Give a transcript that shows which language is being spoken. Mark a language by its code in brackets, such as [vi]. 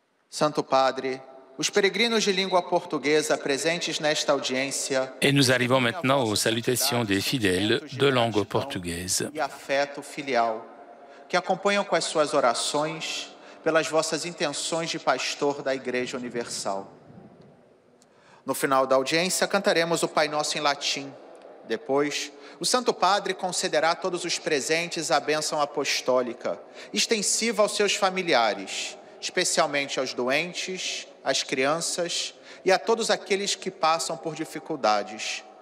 [pt] Santo Padre, os peregrinos de língua portuguesa presentes nesta audiência [fr] Et nous arrivons maintenant aux salutations des fidèles de langue portugaise. [pt] e afeto filial, que acompanham com as suas orações pelas vossas intenções de pastor da Igreja Universal. No final da audiência, cantaremos o Pai Nosso em latim, Depois, o Santo Padre concederá a todos os presentes a bênção apostólica, extensiva aos seus familiares, especialmente aos doentes, às crianças e a todos aqueles que passam por dificuldades.